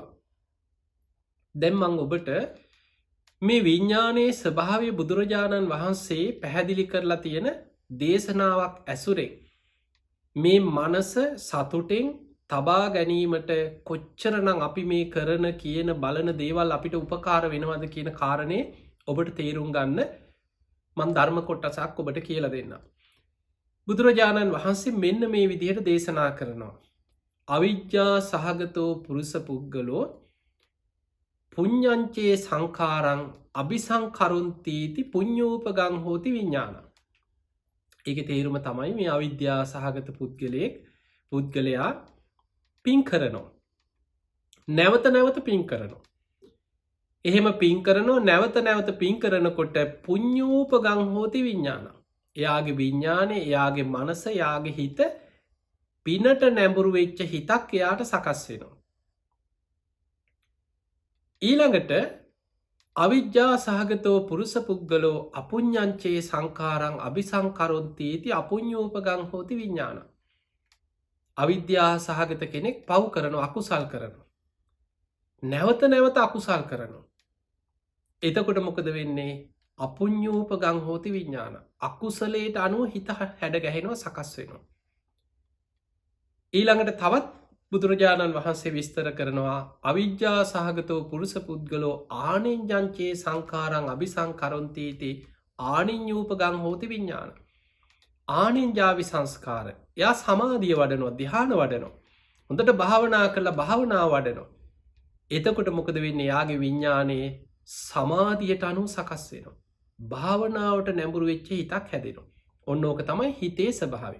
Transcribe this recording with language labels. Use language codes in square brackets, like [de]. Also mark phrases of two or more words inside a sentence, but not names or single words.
[si] දැන් මම ඔබට මේ විඥානයේ ස්වභාවය බුදුරජාණන් වහන්සේ පැහැදිලි කරලා තියෙන දේශනාවක් ඇසුරෙන් මේ මනස සතුටෙන් තබා ගැනීමට කොච්චරනම් අපි මේ කරන කියන බලන දේවල් අපිට උපකාර වෙනවද කියන කාරණය ඔබට තේරුම් ගන්න මන් ධර්ම කොටසක් ඔබට කියලා දෙන්න. බුදුරජාණන් වහන්සේ මෙන්න මේ විදිහට දේශනා කරනවා. [pi] අවිජ්ජා සහගතෝ පුරුෂ පුද්ගලෝ පුඤ්ඤංචේ සංඛාරං අபிසංකරොන්තිති පුඤ්ඤෝපගං හෝති විඥාන. [si] ඒකේ තේරුම තමයි මේ අවිද්‍යා සහගත පුද්ගලයා පින් කරනවා. නැවත නැවත පින් කරනවා. එහෙම පින් කරනවා නැවත නැවත පින් කරනකොට [pi] පුඤ්ඤෝපගං හෝති විඥාන. [si] එයාගේ විඥානය, එයාගේ මනස, එයාගේ හිත පිනට නැඹුරු වෙච්ච හිතක් එයාට සකස් වෙනවා. [pi] ඊළඟට අවිජ්ජා සහගතෝ පුරුෂ පුද්ගලෝ අපුඤ්ඤංචේ සංඛාරං අபிසංකරොන්තිති අපුඤ්ඤෝපගං හෝති විඥාන. [si] අවිද්‍යා සහගත කෙනෙක් පව් කරනවා, අකුසල් කරනවා. නැවත නැවත අකුසල් කරනවා. එතකොට මොකද වෙන්නේ? [pi] අපුඤ්ඤෝපගං හෝති විඥාන. [si] අකුසලයට අනුව හිත හැඩ ගැහෙනවා, සකස් වෙනවා. ඊළඟට තවත් බුදුරජාණන් වහන්සේ විස්තර කරනවා [pi] අවිජ්ජා සහගතෝ පුරුෂ පුද්ගලෝ ආනිඤ්ඤංචේ සංඛාරං අபிසංකරොන්තිති ආනිඤ්ඤූපගං හෝති විඥාන. [si] ආනිඤ්ඤාවි සංස්කාර. එයා සමාධිය වඩනවා, ධ්‍යාන වඩනවා. හොඳට භාවනා කරලා භාවනාව වඩනවා. එතකොට මොකද වෙන්නේ? යාගේ විඥානයේ සමාධියට අනුව සකස් වෙනවා. භාවනාවට නැඹුරු වෙච්ච හිතක් හැදෙනවා. ඔන්න ඕක තමයි හිතේ ස්වභාවය.